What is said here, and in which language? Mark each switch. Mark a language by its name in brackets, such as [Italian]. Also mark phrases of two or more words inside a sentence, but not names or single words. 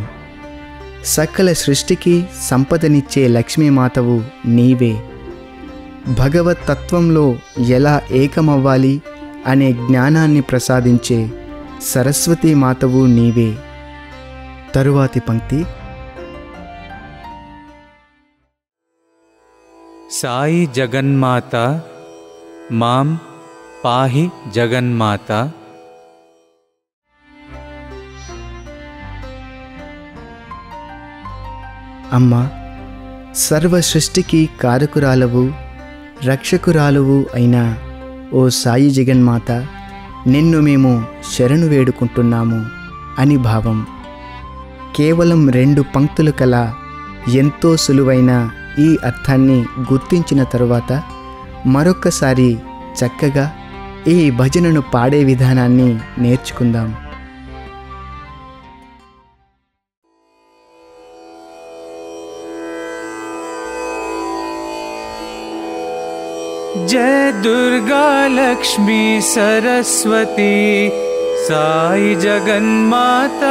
[Telugu] సకల సృష్టికి సంపదనిచ్చే లక్ష్మీమాతవు నీవే. భగవత్ తత్వంలో ఎలా ఏకమవ్వాలి అనే జ్ఞానాన్ని ప్రసాదించే సరస్వతీ మాతవు నీవే. తరువాతి పంక్తి [Sanskrit] साई जगन्माता मां पाहि जगन्माता [Telugu] అమ్మ సర్వ సృష్టికి కారకురాలవు రక్షకురాలువు అయిన ఓ సాయి జగన్మాత నిన్ను మేము శరణు వేడుకుంటున్నాము అని భావం. కేవలం 2 పంక్తులు కల ఎంతో సులువైన ఈ అర్థాన్ని గుర్తించిన తరువాత మరొక్కసారి చక్కగా ఈ భజనను పాడే విధానాన్ని నేర్చుకుందాం. [Sanskrit] जय दुर्गा लक्ष्मी सरस्वती साई जगन्माता